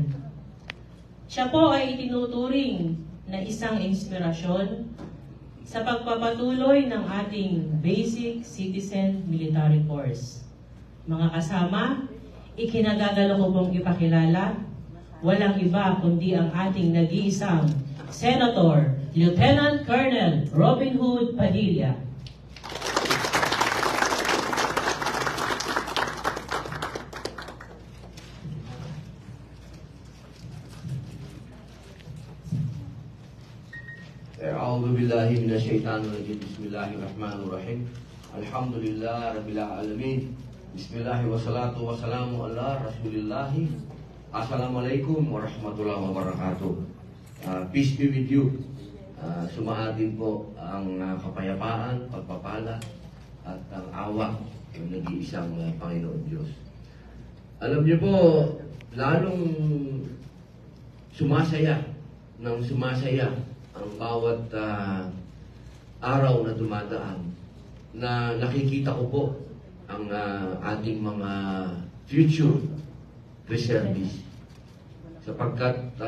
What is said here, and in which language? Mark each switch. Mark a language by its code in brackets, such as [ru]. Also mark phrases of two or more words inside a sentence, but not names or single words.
[tl] Siya po ay itinuturing na isang inspirasyon sa pagpapatuloy ng ating Basic Citizen Military Course. Mga kasama, ikinagagalo ko pong ipakilala, walang iba kundi ang ating nag-iisang Senator, Lieutenant Colonel Robin Hood Padilla. [ar] أعوذ بالله من الشيطان الرجيم. بسم الله الرحمن الرحيم. الحمد لله رب العالمين. بسم الله والصلاة والسلام على رسول الله. السلام عليكم ورحمة الله وبركاته. [en] Peace be with you. [tl] Sumaatin po ang kapayapaan, pagpapala at ang awa ng nag-iisang Panginoon Diyos. Alam niyo po, lalong sumasaya ang bawat araw na dumadaan na nakikita ko po ang ating mga [en] future reservists [tl] sapagkat